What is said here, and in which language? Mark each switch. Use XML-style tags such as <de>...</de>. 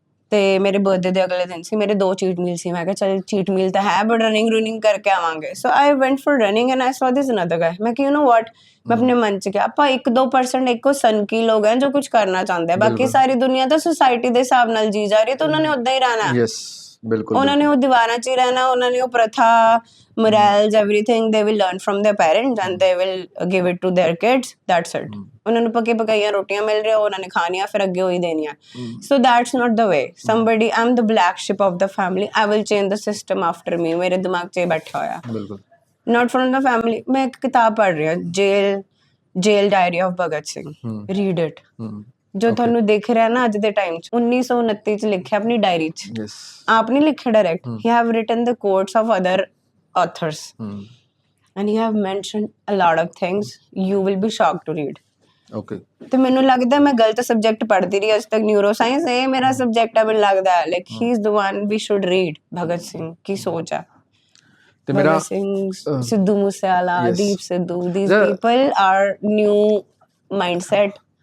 <pa>ਤੇ ਮੇਰੇ ਬਰਥਡੇ ਦੇ ਅਗਲੇ ਦਿਨ ਸੀ ਮੇਰੇ 2 ਚੀਟ ਮੀਲ ਸੀ ਮੈਂ ਕਿਹਾ ਚਲ ਚੀਟ ਮੀਲ ਤਾਂ ਹੈ ਬਟ ਰਨਿੰਗ ਕਰਕੇ ਆਵਾਂਗੇ</pa> <en>so I went for running and I saw this another guy</en> <pa>ਮੈਂ ਕਿ</pa> <en>you know what</en> <pa>ਮੈਂ ਆਪਣੇ ਮਨ ਚ ਕਿਹਾ ਆਪਾਂ 1-2% ਇੱਕੋ ਸਨਕੀ ਲੋਕ ਹਨ ਜੋ ਕੁਝ ਕਰਨਾ ਚਾਹੁੰਦੇ ਆ ਬਾਕੀ ਸਾਰੀ ਦੁਨੀਆ ਤਾਂ ਸੁਸਾਇਟੀ ਦੇ ਹਿਸਾਬ ਨਾਲ ਜੀ ਜਾ ਰਹੀ ਹੈ ਤਾਂ ਉਹਨਾਂ ਨੇ ਉਦਾਂ ਹੀ ਰਹਿਣਾ ਯੈਸ ਬਿਲਕੁਲ ਉਹਨਾਂ ਨੇ ਉਹ ਦੀਵਾਰਾਂ 'ਚ ਹੀ ਰਹਿਣਾ ਉਹਨਾਂ ਨੇ ਉਹ ਪ੍ਰਥਾ</pa> <en>morals everything they will learn from their parents and they will give it to their kids that's it</en> <pa>ਉਹਨਾਂ ਨੂੰ ਪੱਕੇ ਪਕਾਈਆਂ ਰੋਟੀਆਂ ਮਿਲ ਰਹੀਆਂ ਉਹਨਾਂ ਨੇ ਖਾਣੀਆਂ ਫਿਰ ਅੱਗੇ ਉਹੀ ਦੇਣੀਆਂ</pa> <en>so that's not the way somebody I'm the black sheep of the family I will change the system after me</en> <pa>ਮੇਰੇ ਦਿਮਾਗ 'ਚ ਇਹ ਬੈਠਾ ਹੋਇਆ ਬਿਲਕੁਲ</pa> <en>not from the family</en> <pa>ਮੈਂ ਇੱਕ ਕਿਤਾਬ ਪੜ੍ਹ ਰਹੀ ਹਾਂ</pa> <en>jail diary of Bhagat Singh read it</en> <pa>ਜੋ ਤੁਹਾਨੂੰ ਦਿਖ ਰਿਹਾ ਨਾ ਅੱਜ ਦੇ ਟਾਈਮ 'ਚ 1929 'ਚ ਲਿਖਿਆ ਆਪਣੀ ਡਾਇਰੀ 'ਚ ਆਪ ਨਹੀਂ ਲਿਖਿਆ direct</pa> <en>he have written the quotes of other authors and he have mentioned a lot of things you will be shocked to read okay</en> <pa>ਤੇ ਮੈਨੂੰ ਲੱਗਦਾ ਮੈਂ ਗਲਤ ਸਬਜੈਕਟ ਪੜ੍ਹਦੀ ਰਹੀ ਅੱਜ ਤੱਕ ਨਿਊਰੋ ਸਾਇੰਸ ਇਹ ਮੇਰਾ ਸਬਜੈਕਟ ਹੈ ਮੈਨੂੰ ਲੱਗਦਾ</pa> <en>like he is the one we should read</en> <pa>Bhagat Singh ਕੀ ਸੋਚ ਹੈ ਤੇ ਮੇਰਾ Sidhu Moosewala Deep Sidhu</pa> <en>these people are new mindset</en>